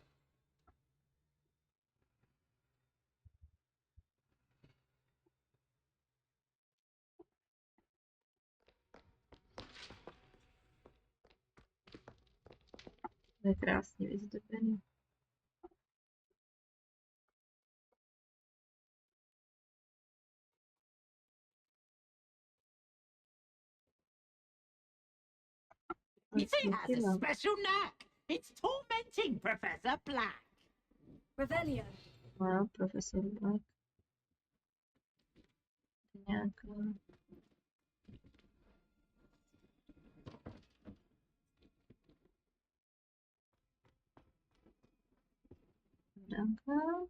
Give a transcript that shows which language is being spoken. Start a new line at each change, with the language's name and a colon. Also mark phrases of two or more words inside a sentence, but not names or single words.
Czech: To je krásně vyzdobený.
English: It has a special knack. It's tormenting Professor Black. Revelio.
Czech: Wow, profesor Black. Nějaká... Danka.